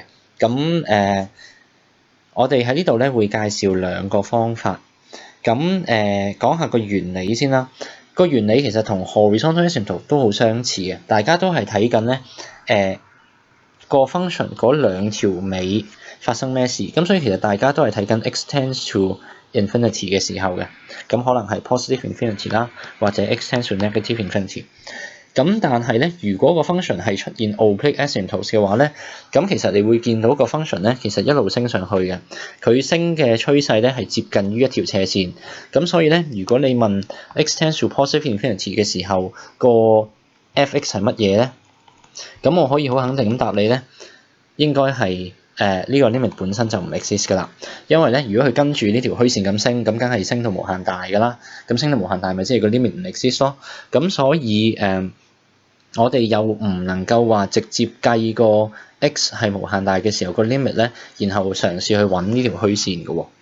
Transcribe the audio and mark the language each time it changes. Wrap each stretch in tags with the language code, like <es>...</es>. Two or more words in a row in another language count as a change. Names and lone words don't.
<yue>咁我哋喺呢度咧會介紹兩個方法。咁講下個原理先啦。個原理其實同</yue> <en>horizontal asymptote</en> <yue>都好相似嘅，大家都係睇緊咧個 function 嗰兩條尾發生咩事，咁所以其實大家都係睇緊</yue> <en>x tends to infinity</en> <yue>嘅時候嘅，咁可能係</yue> <en>positive infinity</en> <yue>啦，或者</yue> <en>x tends to negative infinity。</en> <yue>咁但係咧，如果個 function 係出現</yue> <en>oblique asymptotes</en> <yue>嘅話咧，咁其實你會見到個 function 咧，其實一路升上去嘅，佢升嘅趨勢咧係接近於一條斜線。咁所以咧，如果你問</yue> <en>x tends to positive infinity</en> <yue>嘅時候，個 f(x) 係乜嘢咧？咁我可以好肯定咁答你咧，應該係呢個 limit 本身就唔 exist 噶啦。因為咧，如果佢跟住呢條虛線咁升，咁梗係升到無限大噶啦。咁升到無限大，咪即係個 limit 唔 exist 咯。咁所以我哋又唔能夠話直接計個 x 係無限大嘅時候個 limit 咧，然後嘗試去揾呢條虛線嘅喎。</yue>